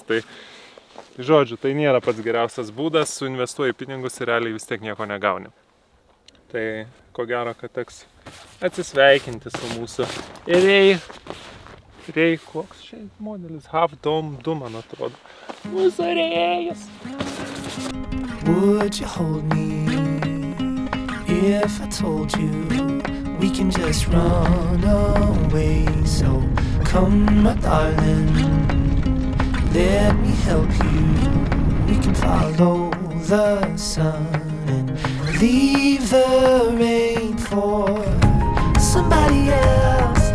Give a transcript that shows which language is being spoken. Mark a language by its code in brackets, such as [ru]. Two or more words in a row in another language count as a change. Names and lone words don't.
[lt] Tai žodžiu, tai nėra pats geriausias būdas, suinvestuoji pinigus ir realiai vis tiek nieko negauni. Tai ko gero, kad teks atsisveikinti su mūsų Rėj, koks čia modelis? Half-Dome 2, man atrodo. Mūsų Rėjus. [en] Would you hold me if I told you we can just run away? So come, my darling, let me help you. We can follow the sun and leave the rain for somebody else.